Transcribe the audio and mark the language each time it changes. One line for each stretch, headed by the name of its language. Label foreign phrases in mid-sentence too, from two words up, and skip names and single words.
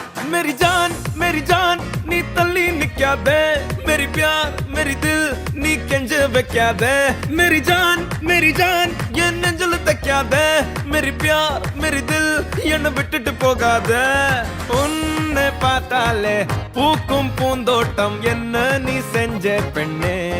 Hindi: मेरी जान
Tamil: நீ தள்ளி நிக்காதே
Hindi: मेरी प्यार मेरी दिल
Tamil: நீ கெஞ்ச வைக்காதே
Hindi: मेरी जान
Tamil: என் நெஞ்சில தைக்காதே
Hindi: मेरी प्यार मेरी दिल
Tamil: என்ன விட்டுட்டு போகாதே உன்னை பார்த்தாலே பூக்கும் பூந்தோட்டம் என்ன நீ செஞ்ச பெண்ணே